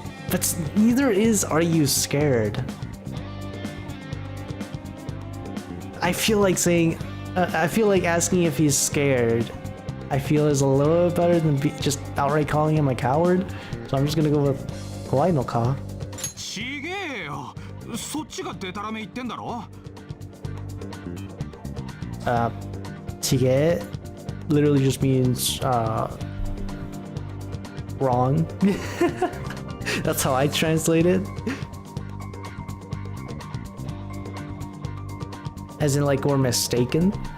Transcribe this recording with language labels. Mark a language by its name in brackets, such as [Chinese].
[English] But neither is are you scared. I feel like saying, I feel like asking if he's scared, I feel is a little bit better than just outright calling him a coward. So I'm just gonna go with [Japanese] kawaii no ka. ちげえよ。そっちがデタラメ言ってんだろ。 [English] Chige literally just means wrong. That's how I translate it. As in like we're mistaken.